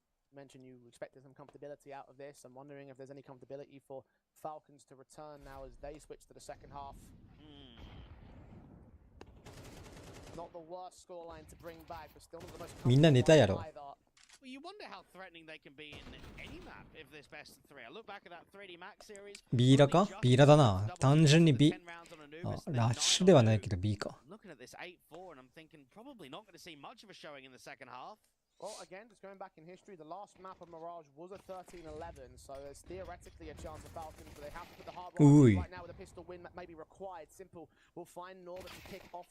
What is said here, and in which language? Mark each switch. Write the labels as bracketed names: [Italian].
[English] You mentioned you expected some comfortability out of this. I'm wondering if there's any comfortability for Falcons to return now as they switch to the second half. Not the worst scoreline to bring back, but still not the most [Japanese] みんな寝たやろ。 [English] comfortable either. Well, you wonder how threatening they can be in any map if there's best of 3. I look back at that 3D Max series. [Japanese] ビーラか？ビーラだな。単純に B。あ、ラッシュではないけど B か。 [English] Looking at this 8-4 and I'm thinking probably not going to see much of a showing in the second half. Well, again, just going back in history, the last map of Mirage was a 13-11, so there's theoretically a chance of Falcons, but they have to put the hard Ooh. right now with a pistol win that may be required. Simple will find Norbert to kick off.